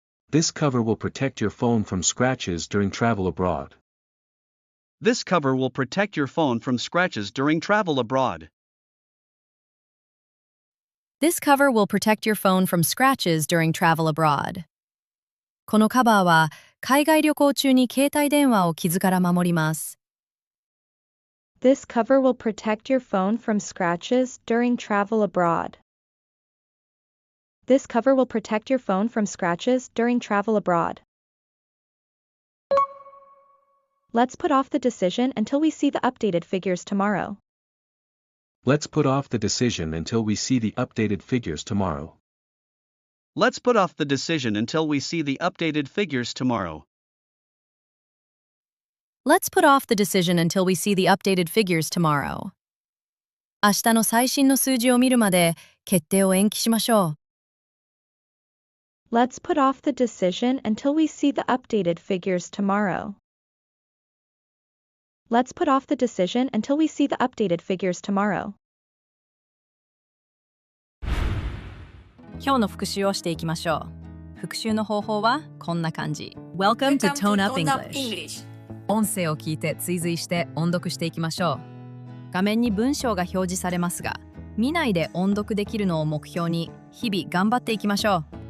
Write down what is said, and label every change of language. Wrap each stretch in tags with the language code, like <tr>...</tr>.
<en>This cover will protect your phone from scratches during travel abroad. This cover will protect your phone from scratches during travel abroad. This cover will protect your phone from scratches during travel abroad.</en> <ja>このカバーは海外旅行中に携帯電話を傷から守ります。</ja> <en>This cover will protect your phone from scratches during travel abroad. This cover will protect your phone from scratches during travel abroad. Let's put off the decision until we see the updated figures tomorrow. Let's put off the decision until we see the updated figures tomorrow. Let's put off the decision until we see the updated figures tomorrow. Let's put off the decision until we see the updated figures tomorrow.</en> <ja>明日の最新の数字を見るまで決定を延期しましょう。</ja> <en>Let's put off the decision until we see the updated figures tomorrow. Let's put off the decision until we see the updated figures tomorrow.</en> <ja>今日の復習をしていきましょう。復習の方法はこんな感じ。</ja> <en>Welcome to Tone Up English。</en> <ja>音声を聞いて追随して音読していきましょう。画面に文章が表示されますが、見ないで音読できるのを目標に日々頑張っていきましょ</ja>